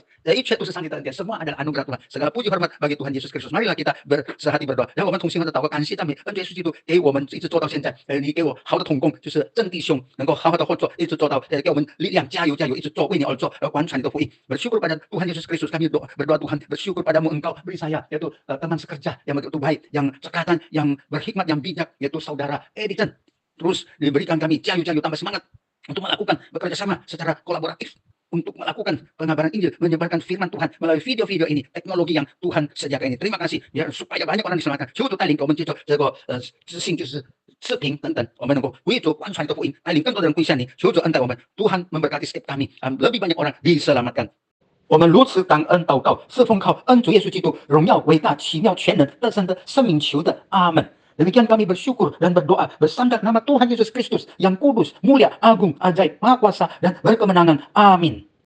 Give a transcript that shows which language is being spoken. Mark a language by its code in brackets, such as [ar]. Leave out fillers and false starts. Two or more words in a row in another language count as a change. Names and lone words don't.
[zh] 一切都是上帝的恩典， [id] semua adalah anugerah Tuhan， segala puji hormat bagi Tuhan Yesus Kristus。marilah kita bersehati berdoa， [zh] 然后我们同心合的祷告，感谢赞美恩主耶稣基督给我们一直做到现在，你给我好的同工，就是真弟兄能够好好的合作，一直做到给我们力量，加油，一直做为你而做，而完传你的福音。 [id] bersyukur pada Tuhan Yesus Kristus， kami berdoa Tuhan bersyukur padamu engkau beri saya yaitu teman sekerja yang begitu baik, yang cekatan, yang berhikmat, yang bijak, yaitu saudara Edison. Terus diberikan kami jayu tambah semangat untuk melakukan bekerja sama secara kolaboratif untuk melakukan pengabaran Injil, menyebarkan firman Tuhan melalui video-video ini, teknologi yang Tuhan sediakan ini. Terima kasih biar supaya banyak orang diselamatkan。 [zh] 求主带领我们接受这个资讯，就是视频等等，我们能够为主完传你的福音，带领更多的人归向你。求主恩待我们 [id] ，Tuhan memberkati setiap kami， lebih banyak orang diselamatkan。 [zh] 我们如此感恩祷告，是奉靠恩主耶稣基督荣耀伟大奇妙全能得胜的生命求的，阿门。 [id] Demikian kami bersyukur dan berdoa bersandar nama Tuhan Yesus Kristus yang kudus, mulia, agung, ajaib, maha kuasa dan berkemenangan. Amin.